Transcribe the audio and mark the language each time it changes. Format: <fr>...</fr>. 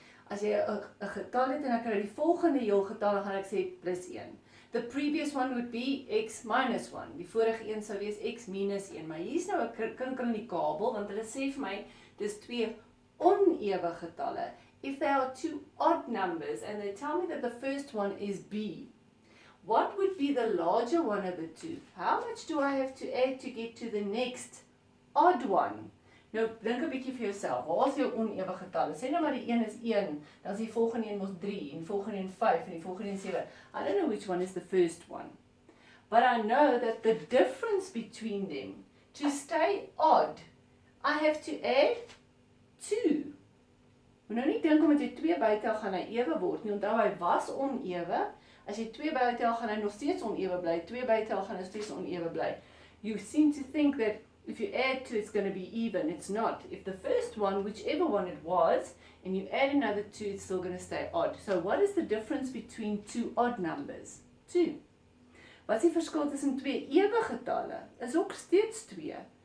<af>As jy 'n getal het en ek kry die volgende heel getalle, gaan ek sê +1.</af> <en>The previous one would be x minus 1.</en> <af>Die vorige een sou wees x minus 1. Maar hier's nou 'n kinkel in die kabel, want hulle sê vir my, dis 2 onewe getalle.</af> <en>If they are 2 odd numbers, and they tell me that the first one is b, what would be the larger one of the 2? How much do I have to add to get to the next odd one?</en> <af>Nou, dink 'n bietjie vir jouself. Waar is jou onewe getalle? Sê nou maar die een is 1, dan is die volgende een mos 3, en die volgende een 5, en die volgende een 7.</af> <en>I don't know which one is the first one. But I know that the difference between them, to stay odd, I have to add 2.</en> <af>Moet nou nie dink omdat jy 2 bytel gaan hy ewe word nie. Onthou hy was onewe. As jy 2 bytel gaan hy nog steeds onewe bly. 2 bytel gaan hy steeds onewe bly.</af> <en>You seem to think that if you add 2, it's going to be even. It's not. If the first one, whichever one it was, and you add another 2, it's still going to stay odd. So what is the difference between 2 odd numbers? 2.</en> <af>Wat is die verskil tussen 2 ewe getalle? Is ook steeds 2.</af>